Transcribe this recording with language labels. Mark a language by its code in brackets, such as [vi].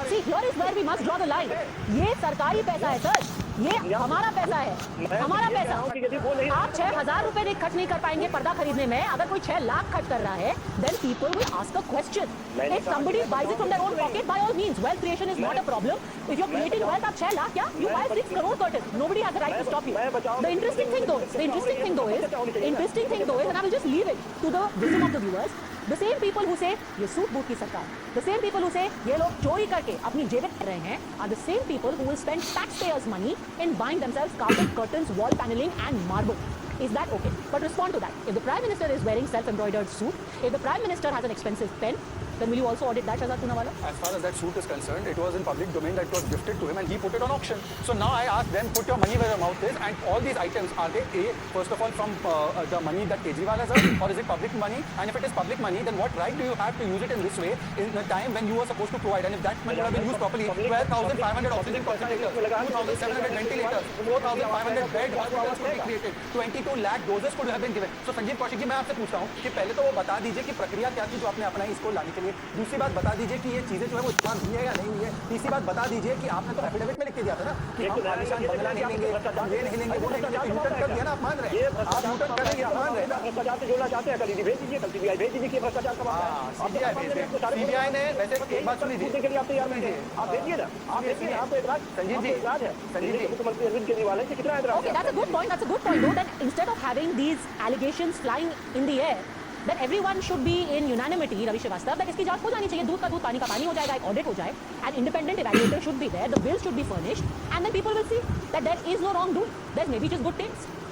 [en] See here is where we must draw the line. [hi] ये सरकारी पैसा है सर, ये हमारा पैसा है, हमारा पैसा। आप 6,000 रुपए खर्च नहीं कर पाएंगे पर्दा खरीदने में, अगर कोई 6 लाख खर्च कर रहा है [en] Then people will ask a question. If somebody buys it from their own pocket, by all means wealth creation is not a problem. If you are creating wealth, [hi] आप 6 लाख क्या, [en] You buy 6 crore curtain, nobody has the right to stop you. The interesting thing though is, and I will just leave it to the wisdom of the viewers, the same people who say [hi] ये suit boot की सरकार, [en] the same people who say [hi] ये लोग चोरी करके अपनी जेबें कर रहे हैं, [en] are the same people who will spend taxpayers' money in buying themselves carpet, curtains, wall paneling and marble. Is that okay? But respond to that. If the Prime Minister is wearing self-embroidered suit, if the Prime Minister has an expensive pen, then will you also audit that, Shahzad Poonawalla? As far as that suit is concerned, it was in public domain that it was gifted to him and he put it on auction. So now I ask them, put your money where your mouth is, and all these items, are they first of all from the money that Kejriwal has earned, or is it public money? And if it is public money, then what right do you have to use it in this way in the time when you were supposed to provide? And if that money would have been used properly, 12,500 oxygen concentrators, 2,700 ventilators, 4,500 bed hospitals could be created, 22 lakh doses could have been given. [hi] So Sanjeev Kaushik ji, मैं आपसे पूछता हूँ कि पहले तो वो बता दीजिए कि प्रक्रिया क्या थी जो आपने अपनाई इसको लाने के लिए। दूसरी बात बता दीजिए कि ये चीजें जो है वो इस्तेमाल हुई है या नहीं हुई है। तीसरी बात बता दीजिए कि आपने तो एफिडेविट में लिख के दिया था ना कि हम आलिशान बंगला नहीं लेंगे, हम ये नहीं लेंगे, वो नहीं लेंगे। यूटर्न कर दिया ना, आप मान रहे हैं, आप यूटर्न कर रहे हैं, आप मान रहे हैं ना। भ्रष्टाचार से जोड़ना चाहते हैं, कल भेज दीजिए, कल सीबीआई भेज दीजिए कि भ्रष्टाचार का मामला है। सीबीआई भेज दें। सीबीआई ने वैसे एक बात सुन लीजिए, के लिए आप तैयार नहीं थे, आप भेजिए ना, आप भेजिए। आपको इतराज संजीव जी, इतराज है संजीव जी, मुख्यमंत्री अरविंद केजरीवाल है कि कितना इतराज [en] Okay, [hi] है? [en] that's a good point. That's a good point. Though that instead of having these allegations flying in the air, that everyone should be in unanimity, Ravi Srivastava, that [hi] इसकी जांच हो जानी चाहिए, दूध का दूध पानी का पानी हो जाएगा, एक ऑडिट हो जाए, [en] an independent evaluator should be there, the bills should be furnished, and then people will see that there is no wrongdoing, there's maybe just good taste.